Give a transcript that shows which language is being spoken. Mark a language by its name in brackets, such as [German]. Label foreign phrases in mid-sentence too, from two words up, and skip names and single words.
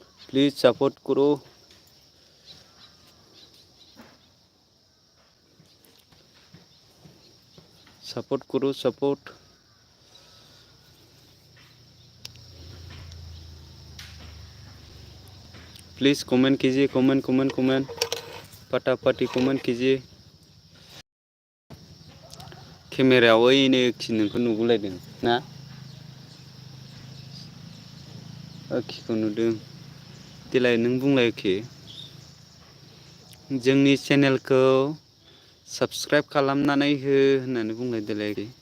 [English] please support [Hindi] करो। सपोर्ट करो सपोर्ट। [English] please comment [Hindi] कीजिए, [English] comment comment comment [Hindi] फटाफटी कमेंट कीजिए। [Bodo] केमेरायाव ओइनो खि नोंखौ नुगुलायदों ना खिखौ नुदों। देलाय नों बुंलाय खि जोंनि चेनेलखौ साबस्क्राइब खालामनानै हो होननानै बुंलाय देलाय।